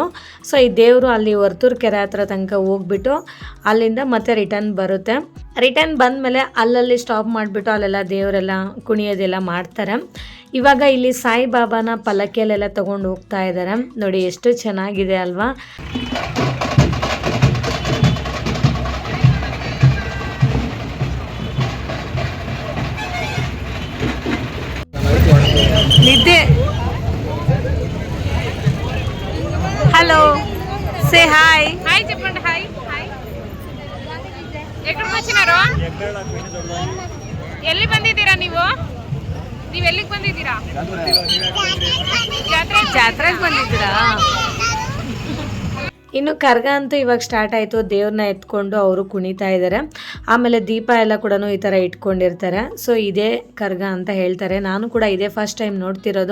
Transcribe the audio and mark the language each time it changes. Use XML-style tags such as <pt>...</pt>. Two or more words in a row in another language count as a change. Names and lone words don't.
<kn>ಸೊ ಈ ದೇವರು ಅಲ್ಲಿ ವರ್ತೂರ್ ಕೆರೆ ಹತ್ರ ತನಕ ಹೋಗ್ಬಿಟ್ಟು ಅಲ್ಲಿಂದ ಮತ್ತೆ ರಿಟರ್ನ್ ಬರುತ್ತೆ. ರಿಟರ್ನ್ ಬಂದಮೇಲೆ ಅಲ್ಲಲ್ಲಿ ಸ್ಟಾಪ್ ಮಾಡಿಬಿಟ್ಟು ಅಲ್ಲೆಲ್ಲ ದೇವರೆಲ್ಲ ಕುಣಿಯೋದೆಲ್ಲ ಮಾಡ್ತಾರೆ. ಇವಾಗ ಇಲ್ಲಿ ಸಾಯಿಬಾಬಾನ ಪಲ್ಲಕ್ಕಿಯಲ್ಲೆಲ್ಲ ತೊಗೊಂಡು ಹೋಗ್ತಾ ಇದ್ದಾರೆ ನೋಡಿ. ಎಷ್ಟು ಚೆನ್ನಾಗಿದೆ ಅಲ್ವಾ.</kn> <te>నిద్దే హలో సే హాయ్ హాయ్ చెప్పండి. హాయ్ హాయ్. ఎక్కడికి వచ్చినారు?</te> <kn>ఎల్లి ಬಂದಿದ್ದೀರಾ ನೀವು ಎಲ್ಲಿಗೆ ಬಂದಿದ್ದೀರಾ? ಜಾತ್ರೆಗೆ ಬಂದಿದ್ದೀರಾ? ಇನ್ನು ಕರ್ಗ ಅಂತೂ ಇವಾಗ ಸ್ಟಾರ್ಟ್ ಆಯಿತು. ದೇವ್ರನ್ನ ಎತ್ಕೊಂಡು ಅವರು ಕುಣಿತಾ ಇದ್ದಾರೆ. ಆಮೇಲೆ ದೀಪ ಎಲ್ಲ ಕೂಡ ಈ ಥರ ಇಟ್ಕೊಂಡಿರ್ತಾರೆ. ಸೊ ಇದೇ ಕರ್ಗ ಅಂತ ಹೇಳ್ತಾರೆ. ನಾನು ಕೂಡ ಇದೇ ಫಸ್ಟ್ ಟೈಮ್ ನೋಡ್ತಿರೋದು.</kn>